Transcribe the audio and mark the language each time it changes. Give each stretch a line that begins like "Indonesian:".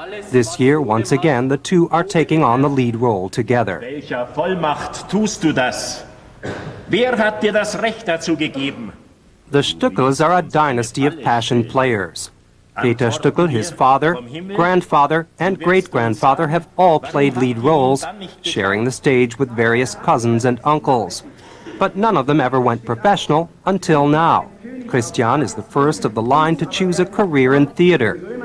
English: This year, once again, the 2 are taking on the lead role together.
German: Welcher Vollmacht tust du das? Wer hat dir das Recht dazu gegeben?
English: The Stückels are a dynasty of passion players. Peter Stückel, his father, grandfather, and great-grandfather have all played lead roles, sharing the stage with various cousins and uncles. But none of them ever went professional until now. Christian is the first of the line to choose a career in theater.